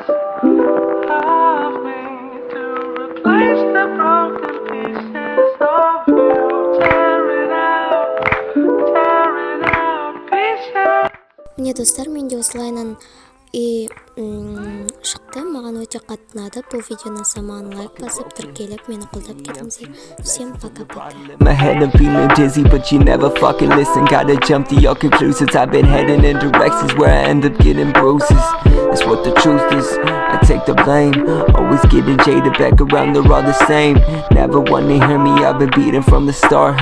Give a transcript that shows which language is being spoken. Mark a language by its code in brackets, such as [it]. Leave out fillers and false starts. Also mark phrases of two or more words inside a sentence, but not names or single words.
[en] of me to replace the broken pieces of you. Tearing out pieces. [kk] Міне достар, менде осылайынан үй шықты. Маған өте қатты ұнады. Бұл видеоны саман лайк басып, тіркеліп, мені қолдап кетіңіздер. [ru] Всем пока-пока. [en] My head I'm feeling dizzy, but you never fucking listen. Gotta jump to your conclusions. I've been heading in directions where I end up getting bruises. That's what the truth is, I take the blame. Always getting jaded, back around they're all the same. Never wanna hear me, I've been beaten from the start.